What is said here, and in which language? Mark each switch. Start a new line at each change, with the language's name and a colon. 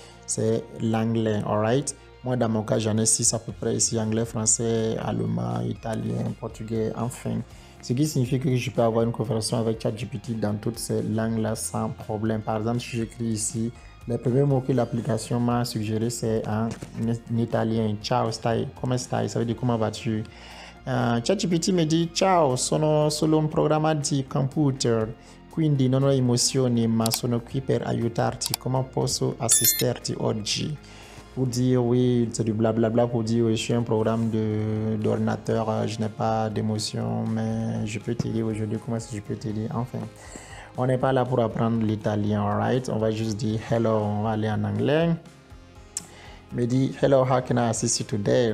French: C'est l'anglais, alright? Moi, dans mon cas, j'en ai 6 à peu près ici, anglais, français, allemand, italien, portugais, enfin. Ce qui signifie que je peux avoir une conversation avec ChatGPT dans toutes ces langues-là sans problème. Par exemple, si j'écris ici, les premiers mots que l'application m'a suggéré, c'est en italien.
Italian: Ciao, stai? Come stai?
French: Ça veut dire comment vas-tu?
Italian: ChatGPT mi dice ciao, sono solo un programma di computer, quindi non ho emozioni, ma sono qui per aiutarti. Comment posso assisterti oggi?
French: Pour dire oui, c'est du blablabla pour dire oui, je suis un programme d'ordinateur, je n'ai pas d'émotion, mais je peux t'aider aujourd'hui. Comment est-ce que je peux t'aider? Enfin, on n'est pas là pour apprendre l'italien, alright? On va juste dire hello, on va aller en anglais. Me dit
English: hello, how can I assist you today?